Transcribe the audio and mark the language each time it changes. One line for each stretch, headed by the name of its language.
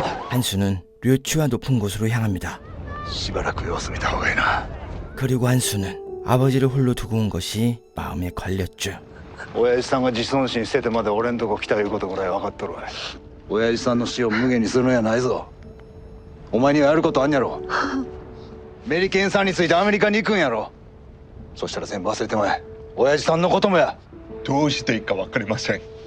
Korean: 한수는 료츠와 높은 곳으로 향합니다.
Japanese: しばらく様子見た方がいいな。
Korean: 그리고 한수는 아버지를 홀로 두고 온 것이 마음에 걸렸죠.
Japanese: 親父さんが自尊心捨ててまで俺んとこ来たいうことぐらい分かっとるわい。親父さんの死を無限にするんやないぞ。お前にはやることあんやろ。メリケンさんについてアメリカに行くんやろ。そしたら全部忘れてまえ。親父さんのこともや。どうしていいか分かりません。